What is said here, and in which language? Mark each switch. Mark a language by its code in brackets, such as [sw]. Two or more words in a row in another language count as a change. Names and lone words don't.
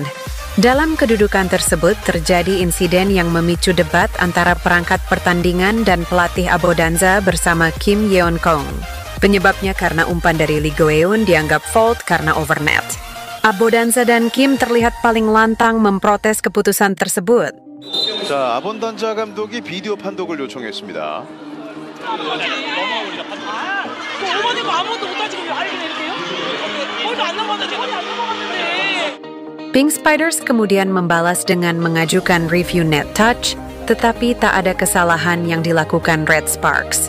[id] Dalam kedudukan tersebut terjadi insiden yang memicu debat antara perangkat pertandingan dan pelatih Abodanza bersama Kim Yeon-kong. Penyebabnya karena umpan dari Lee Go-eun dianggap fault karena overnet. Abodanza dan Kim terlihat paling lantang memprotes keputusan tersebut. [ko] 자, 아본단자 감독이 비디오 판독을 요청했습니다. [id] Pink Spiders kemudian membalas dengan mengajukan [en] review net touch, [id] tetapi tak ada kesalahan yang dilakukan Red Sparks.